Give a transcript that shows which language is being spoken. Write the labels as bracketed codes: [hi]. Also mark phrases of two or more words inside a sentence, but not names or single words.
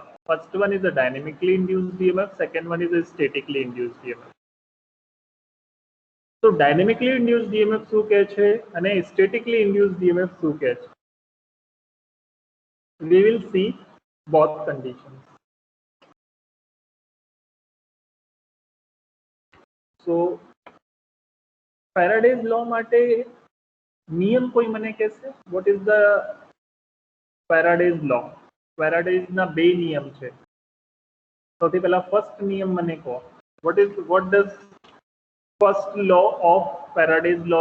[en] First one is a dynamically induced EMF, second one is a statically induced EMF. So dynamically induced EMF [gu] શું કહે છે અને [en] statically induced EMF [gu] શું કહે છે? [en] We will see both conditions. So Faraday's law [gu] માટે નિયમ કોઈ મને કહેશે? [en] What is the Faraday's law? [gu] Faraday's ના બે નિયમ છે. સૌથી પહેલા ફર્સ્ટ નિયમ મને કહો. [en] What does first law of Faraday's law?